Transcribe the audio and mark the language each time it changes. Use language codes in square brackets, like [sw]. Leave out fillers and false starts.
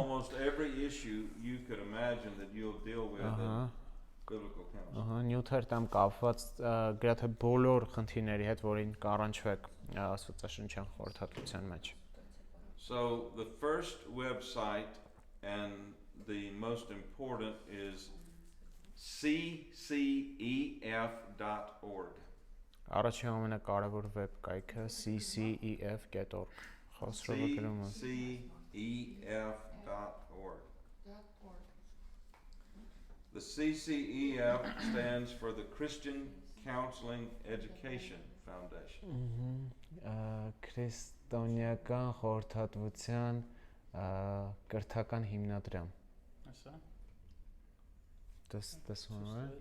[en] almost every issue you could imagine that you'll deal with in biblical counseling. [hy] Ահա նյութեր տամ կապված գրեթե բոլոր խնդիրների հետ, որին կառանչվեք աստվածաշնչյան խորհրդատվության մեջ։ [en] So the first website and the most important is ccef.org. [hy] Առաջին ամենակարևոր վեբ կայքը ccef.org։ Խոսրովը գրում է։ [en] ccef.org. The CCEF stands for the Christian Counseling Education Foundation. [hy] Քրիստոնեական խորհրդատվության կրթական հիմնադրամ։ [en] This one, right?